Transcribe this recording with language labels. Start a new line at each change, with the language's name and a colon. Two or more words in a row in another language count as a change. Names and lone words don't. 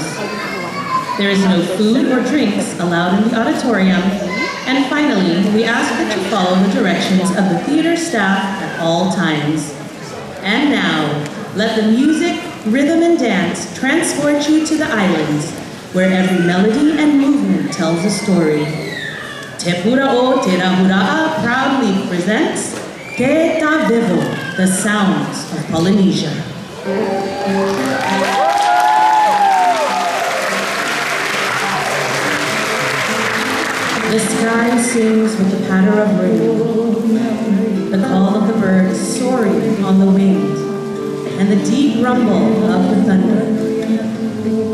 English: There is no food or drinks allowed in the auditorium. And finally, we ask that you follow the directions of the theater staff at all times. And now, let the music, rhythm, and dance transport you to the islands, where every melody and movement tells a story. Te Pura o Te Rahura'a proudly presents Te Ta Vivo, the sounds of Polynesia. The sky sings with the patter of rain, the call of the birds soaring on the wind, and the deep rumble of the thunder.